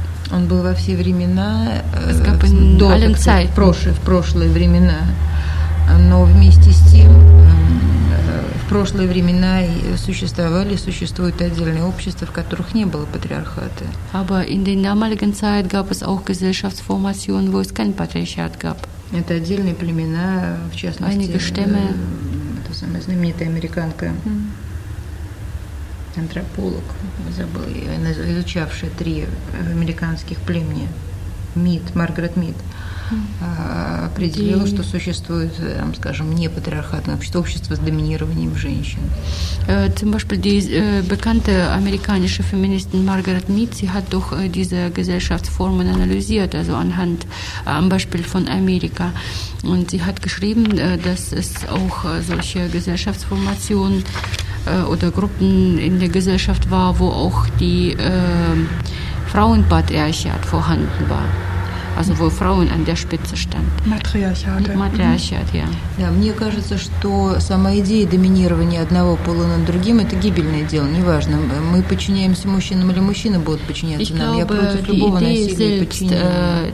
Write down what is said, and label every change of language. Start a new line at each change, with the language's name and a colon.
Russian: Он был во все времена, в прошлые времена, но вместе с тем в прошлые времена существовали, существуют отдельные общества, в которых не было патриархата.
German: Aber in den damaligen Zeit gab es auch Gesellschaftsformationen, wo es kein Patriarchat gab.
Russian: Это отдельные племена, в частности,
German: einige Stämme.
Russian: Это самая знаменитая американка. Антрополог, забыл, изучавшая три американских племени, Маргарет Мид, определила, что существует, скажем, непатриархатное общество, общество с доминированием женщин.
German: Zum Beispiel die bekannte amerikanische Feministin Margaret Mead, sie hat doch diese Gesellschaftsformen analysiert, also anhand am Beispiel von Amerika. Und sie hat geschrieben, dass es auch solche Gesellschaftsformationen oder Gruppen in der Gesellschaft war, wo auch die Frauenpatriarchat vorhanden war. also wo Frauen an der Spitze standen. Matriarchat, ja.
Russian: Ja, мне кажется, что сама идея доминирования одного пола над другим это гибельное дело, неважно, мы подчиняемся мужчинам или мужчины будут подчиняться
German: ich
Russian: нам.
German: Glaube,
Russian: я против любого насилия подчинения.